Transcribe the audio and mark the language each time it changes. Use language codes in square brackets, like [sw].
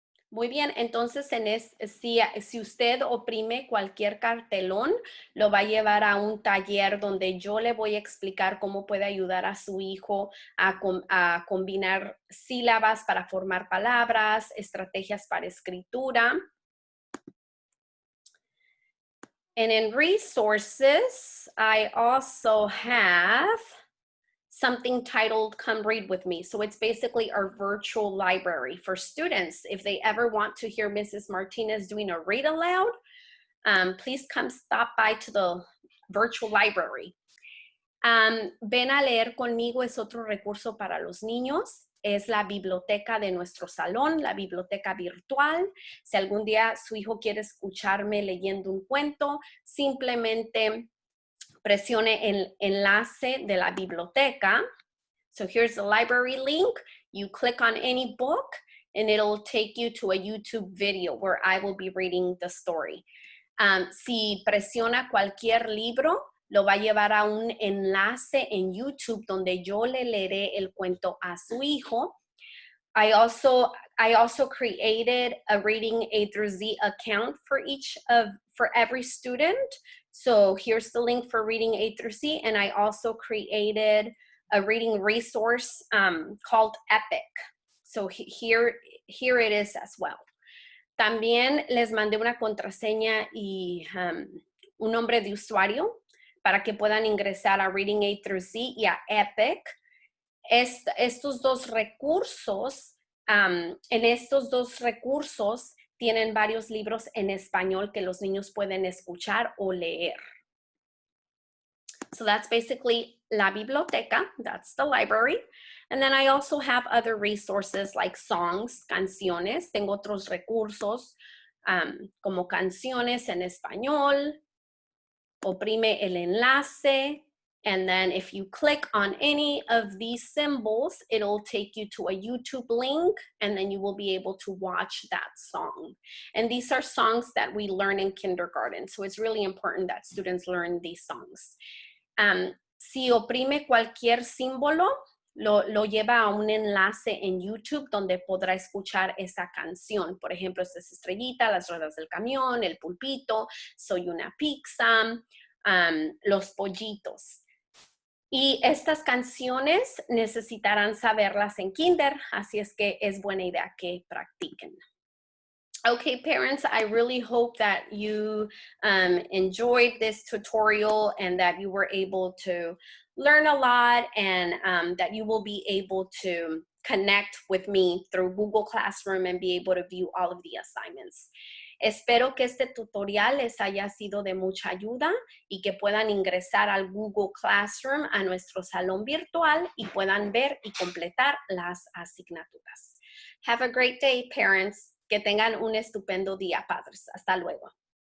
[es] Muy bien, entonces si usted oprime cualquier cartelón, lo va a llevar a un taller donde yo le voy a explicar cómo puede ayudar a su hijo a combinar sílabas para formar palabras, estrategias para escritura. [en] And in resources, I also have something titled Come Read With Me. So it's basically our virtual library for students. If they ever want to hear Mrs. Martinez doing a read aloud, please come stop by to the virtual library. [es] Ven a leer conmigo es otro recurso para los niños. Es la biblioteca de nuestro salón, la biblioteca virtual. Si algún día su hijo quiere escucharme leyendo un cuento, simplemente presione el enlace de la biblioteca. [en] So here's the library link. You click on any book and it'll take you to a YouTube video where I will be reading the story. [es] Si presiona cualquier libro, lo va a llevar a un enlace en YouTube donde yo le leeré el cuento a su hijo. [en] I also created a Reading A through Z account for every student. So here's the link for Reading A through Z, and I also created a reading resource called Epic. So here it is as well. [es] También les mandé una contraseña y un nombre de usuario para que puedan ingresar a Reading A through Z y a Epic. Estos dos recursos, en estos dos recursos tienen varios libros en español que los niños pueden escuchar o leer. [en] So that's basically [es] la biblioteca, [en] that's the library. And then I also have other resources like songs, canciones. [es] Tengo otros recursos como canciones en español. Oprime el enlace. [en] And then if you click on any of these symbols, it'll take you to a YouTube link, and then you will be able to watch that song. And these are songs that we learn in kindergarten. So it's really important that students learn these songs. [es] Si oprime cualquier símbolo, lo lleva a un enlace en YouTube donde podrá escuchar esa canción. Por ejemplo, esta es Estrellita, Las ruedas del camión, El pulpito, Soy una pizza, Los pollitos. Y estas canciones necesitarán saberlas en kinder, así es que es buena idea que practiquen. [en] Okay, parents, I really hope that you enjoyed this tutorial and that you were able to learn a lot and that you will be able to connect with me through Google Classroom and be able to view all of the assignments. [es] Espero que este tutorial les haya sido de mucha ayuda y que puedan ingresar al Google Classroom, a nuestro salón virtual y puedan ver y completar las asignaturas. [en] Have a great day, parents. [es] Que tengan un estupendo día, padres. Hasta luego.